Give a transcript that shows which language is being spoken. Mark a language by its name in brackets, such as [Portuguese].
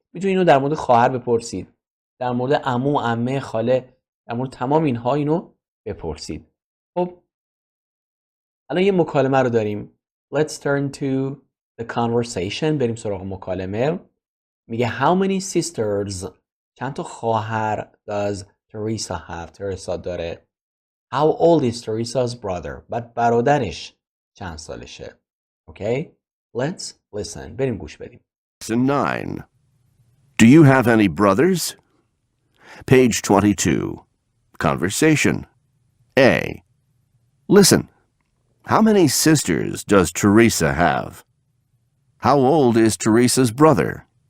[Persian] میتونی اینو در مورد خواهر بپرسید، در مورد عمو، عمه، خاله، در مورد تمام اینها اینو بپرسید. خب الان یه مکالمه رو داریم. [English] let's turn to the conversation [Persian] بریم سراغ مکالمه. میگه [English] how many sisters [Persian] چند تا خواهر [English] does Teresa have [Persian] ترسا داره. [English] how old is Teresa's brother [Persian] بعد برادرش چند سالشه. [English] okay let's listen [Persian] بریم گوش بدیم. [English] Lesson 9. Do you have any brothers? Page 22. Conversation. A. Listen. How many sisters does Teresa have? How old is Teresa's brother?